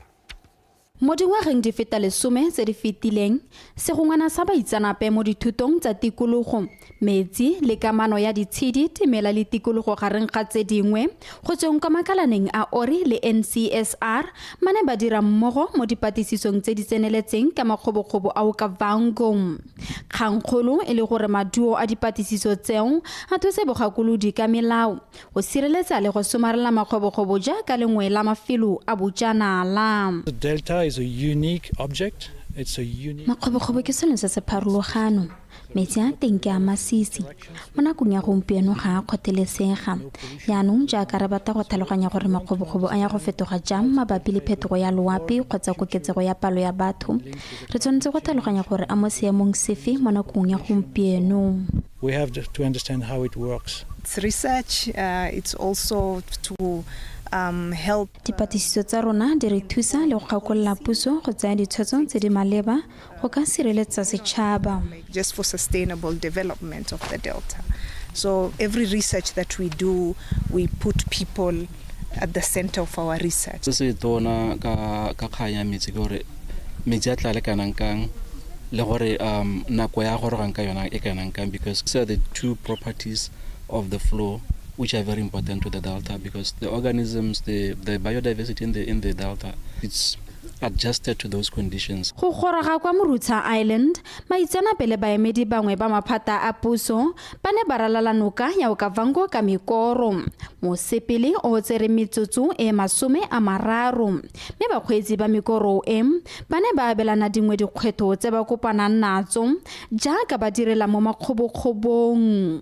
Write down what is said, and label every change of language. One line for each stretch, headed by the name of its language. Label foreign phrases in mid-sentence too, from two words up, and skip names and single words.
Tswana: Mo dingwageng di feta lesome tse di fetileng segongwana sa baitseanape mo dithutong tsa tikologo metsi le kamano ya ditshedi timela le tikologo gareng ga tse dingwe go tsweng kwa makalaneng a Ori le NCSR mane ba dira mmogo mo dipatlisisong tse di tseneletseng ka makgobokgobo a Okavango. Kgangkgolo e le gore maduo a dipatlisiso tseo a thuse bogakolodi ka melao go sireletsa le go somarela makgobokgobo jaaka lengwe la mafelo a bojanala.
English: Delta is a unique object. It's a unique.
Tswana: Makgobokgobo ke selo se se pharologano. Metsi a teng ke a masisi. Mo nakong ya gompieno ga a kgothelesega. Yaanong jaaka re batla go tlhaloganya gore makgobokgobo a ya go fetoga jang mabapi le phetogo ya loapi kgotsa koketsego ya palo ya batho. Re tshwanetse go tlhaloganya gore a mo seemong sefe mo nakong ya gompieno.
English: We have to understand how it works. It's research. It's also to help.
Tswana: Dipatlisiso tsa rona di re thusa le go gakolola puso go tsaya ditshwetso tse di maleba go ka sireletsa setšhaba.
English: Just for sustainable development of the Delta. So every research that we do, we put people at the center of our research.
Tswana: Se tona ka kganya metsi gore metsi a tla le kanang kang le gore nako ya gore gang ka yona e kanang kang,
English: because these are the two properties of the flow which are very important to the Delta, because the organisms, the biodiversity in the Delta, it's adjusted to those conditions.
Tswana: Go goroga kwa Morutsa Island, maitseanape le baemedi bangwe ba maphata a puso ba ne ba ralala noka ya Okavango ka mekoro. Mosepele o tsere metsotso e 30 mme bakgweetsi ba mekoro e ba ne ba abelana dingwe dikgwetho tse ba kopanang natso jaaka ba direla mo makgobokgobong.